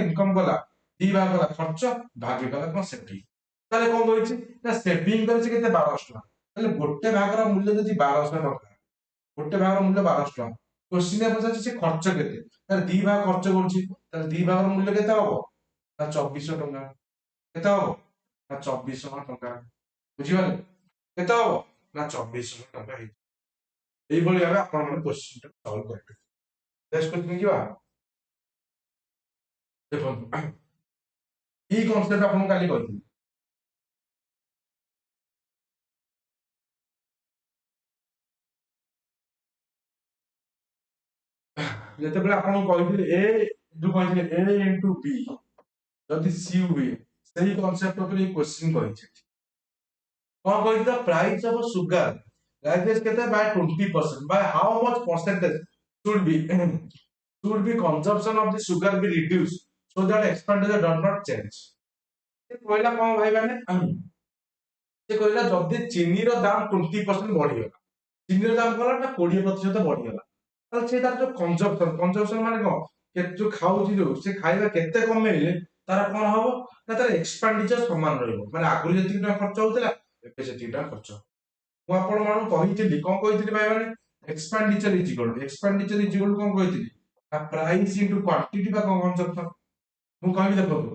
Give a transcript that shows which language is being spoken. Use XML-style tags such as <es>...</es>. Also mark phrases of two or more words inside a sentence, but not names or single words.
<or>ଇନକମ କଲା 2 ଭାଗ କଲା ଖର୍ଚ୍ଚ ଭାଗ କଲା କଣ ସେଭିଂ ତାହେଲେ କଣ କରିଛି ନା ସେଭିଂ କରିଛି କେତେ 1200 ଟଙ୍କା ତାହେଲେ ଗୋଟେ ଭାଗର ମୂଲ୍ୟ ଯଦି 1200 ଟଙ୍କା ଗୋଟେ ଭାଗର ମୂଲ୍ୟ 1200 ଟଙ୍କା କ୍ୱେଶ୍ଚିନ୍ ପଚାରୁଛି ସେ ଖର୍ଚ୍ଚ କେତେ ତାହେଲେ 2 ଭାଗ ଖର୍ଚ୍ଚ କରୁଛି ତାହେଲେ 2 ଭାଗର ମୂଲ୍ୟ କେତେ ହବ ନା 2400 ଟଙ୍କା କେତେ ହବ ନା 2400 ଟଙ୍କା ବୁଝିପାରିଲେ କେତେ ହବ ନା 2400 ଟଙ୍କା ହେଇଯିବ</or> <bn>এইভাবে ভাবে আপনার মানে কোশ্চেনটা সলভ করবে নেক্সট কোশ্চেন</bn> <or>ଯିବା ଦେଖନ୍ତୁ এই କନସେପ୍ଟ ଆପଣଙ୍କୁ କାଲି କହିଥିଲି ଯେତେବେଳେ ଆପଣଙ୍କୁ କହିଥିଲି ଏ ଯୋଉ କହିଥିଲେ</or> <en>a into b</en> <or>ଯଦି c ହୁଏ ସେଇ କନସେପ୍ଟ ଉପରେ এই କୋଶ୍ଚିନ୍ କହିଛି କଣ କହିଛି</or> <en>the price of sugar</en> <or>rises କେତେ</or> <en>by 20% by how much percentage should be should be consumption of the sugar be reduced so that expenditure does not change</en> <or>ସେ କହିଲା କଣ ଭାଇ ମାନେ ସେ କହିଲା ଯଦି ଚିନିର ଦାମ 20% ବଢିଗଲା ଚିନିର ଦାମ କଣ ନା 20% ବଢିଗଲା ତାହେଲେ ସେ ତାର ଯୋଉ କନଜମ୍ପସନ ମାନେ କଣ ଯୋଉ ଖାଉଛି ଯୋଉ ସେ ଖାଇବା କେତେ କମେଇଲେ ତାର କଣ ହବ ନା ତାର ଏକ୍ସପେଣ୍ଡିଚର ସମାନ ରହିବ ମାନେ ଆଗରୁ ଯେତିକି ଟଙ୍କା ଖର୍ଚ୍ଚ ହଉଥିଲା ଏବେ ସେତିକି ଟଙ୍କା ଖର୍ଚ୍ଚ ମୁଁ ଆପଣ ମାନଙ୍କୁ କହିଥିଲି କଣ କହିଥିଲି ଭାଇ ମାନେ</or> <en>expenditure is equal</en> <or>କଣ କହିଥିଲି ନା</or> <en>price into quantity</en> <or>ବା କନଜମ୍ପସନ ମୁଁ କହିବି ଦେଖନ୍ତୁ</or>